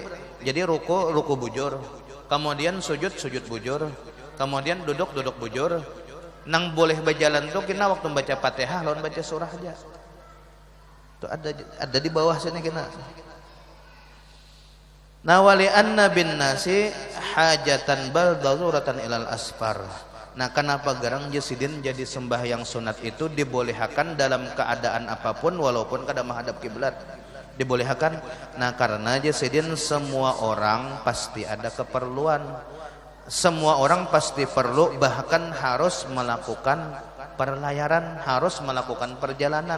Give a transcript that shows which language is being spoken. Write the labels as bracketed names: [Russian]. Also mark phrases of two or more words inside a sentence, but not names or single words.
[Banjar] Jadi ruku bujur. Kemudian sujud bujur. Kemudian duduk bujur. Nang boleh berjalan tuh kena waktu baca Fatihah lawan baca surah aja. Tuh ada di bawah sini kena. [Arabic] Nah wali anna bin nasi hajatan bal daruratan ilal asfar. [Banjar] Nah kenapa garang jasidin jadi sembahyang sunat itu dibolehkan dalam keadaan apapun walaupun kada menghadap kiblat. Dibolehkan. Nah karena jasidin semua orang pasti ada keperluan. Semua orang pasti perlu bahkan harus melakukan perlayaran, harus melakukan perjalanan.